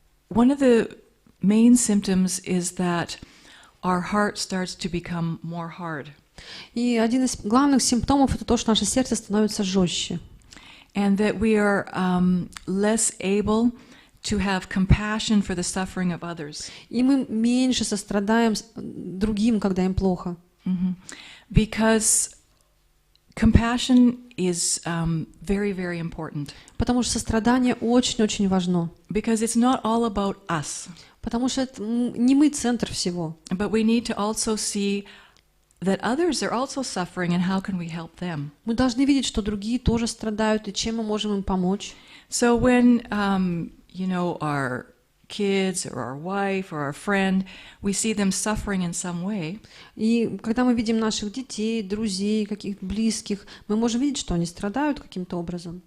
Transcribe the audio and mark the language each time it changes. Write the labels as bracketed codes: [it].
[en] One of the main symptoms is that our heart starts to become more hard. [ru] И один из главных симптомов это то, что наше сердце становится жестче. [en] And that we are less able to have compassion for the suffering of others. [ru] И мы меньше сострадаем другим, когда им плохо. [en] Because compassion is very, very important. [ru] Потому что сострадание очень-очень важно. [en] Because it's not all about us. [ru] Потому что это не мы центр всего. [en] But we need to also see that others are also suffering and how can we help them. [ru] Мы должны видеть, что другие тоже страдают и чем мы можем им помочь. [en] So when our kids or our wife or our friend, we see them suffering in some way. [ru] И когда мы видим наших детей, друзей, каких-то близких, мы можем видеть, что они страдают каким-то образом.